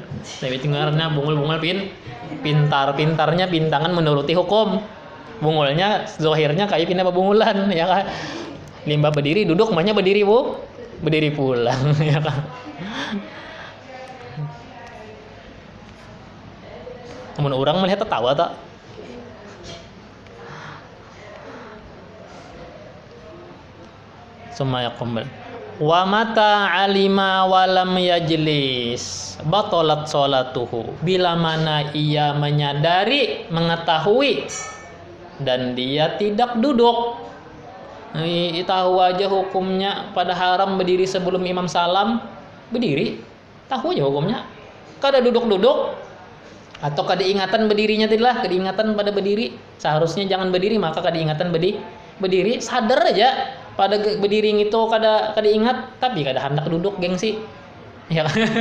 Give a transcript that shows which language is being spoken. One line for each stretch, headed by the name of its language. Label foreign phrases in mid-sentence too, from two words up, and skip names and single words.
Banjar: Tapi tinggalnya bungul pintarnya pintangan menuruti hukum. Bungulnya zohirnya kayak pindah bebungulan ya kan. Limbah berdiri duduk mahnya berdiri pulang ya kan. Namun orang melihat tertawa tak.
Arabic: Summa yaqum wa mata alima walam yajlis batalat sholatuhu.
Banjar: Bila mana ia menyadari, mengetahui dan dia tidak duduk, tahu aja hukumnya pada haram berdiri sebelum imam salam, berdiri tahu aja hukumnya, kada duduk atau kada ingatan berdirinya tidaklah, kada ingatan pada berdiri, seharusnya jangan berdiri maka kada ingatan berdiri, sadar aja pada berdiri itu kada ingat tapi kada hendak duduk, gengsi ya kan.